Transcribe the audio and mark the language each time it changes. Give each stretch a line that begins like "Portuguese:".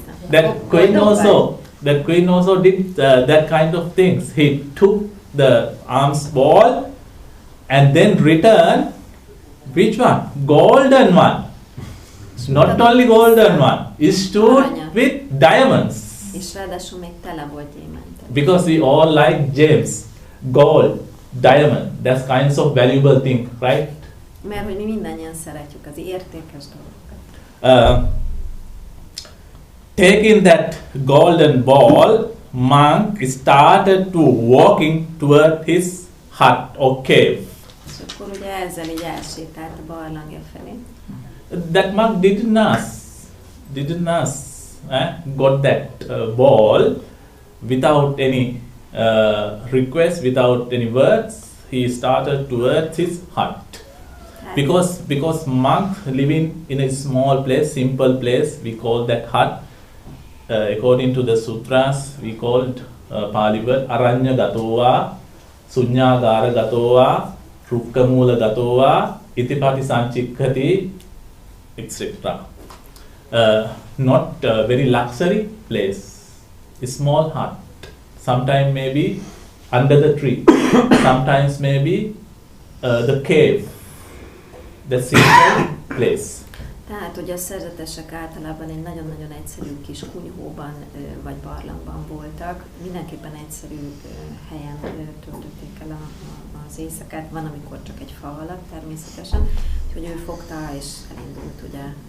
English: That queen also did that kind of things. He took the alms ball and then returned which one? Golden one. Not only golden one, is stood with diamonds.
Hungarian: És ráadásul még tele volt gyémántok.
English: Because we all like gems, gold, diamond. That's kinds of valuable thing, right?
Hungarian: Mert hogy mi mindannyian szeretjük az értékes dolgokat.
English: Taking that golden ball, monk started to walking toward his hut or cave.
Hungarian: És akkor ugye ezzel így elsétált a barlangja felé.
English: That monk didn't ask, got that ball without any request, without any words. He started towards his hut. Because monk living in a small place, simple place, we call that hut. According to the sutras, we called Pali word
Pali: Aranya Gatowa, Sunyagara Gatowa, Rukkamula Gatowa, Itipati Sanchikkati,
English: etc. Not a very luxury place, a small hut. Sometimes maybe under the tree, sometimes maybe the cave, the simple place.
Hungarian: Tehát, hogy a szerzetesek általában egy nagyon-nagyon egyszerű kis kunyhóban vagy barlangban voltak, mindenképpen egyszerű helyen töltötték el az éjszakát, van, amikor csak egy fa alatt természetesen, úgyhogy ő fogta és elindult ugye.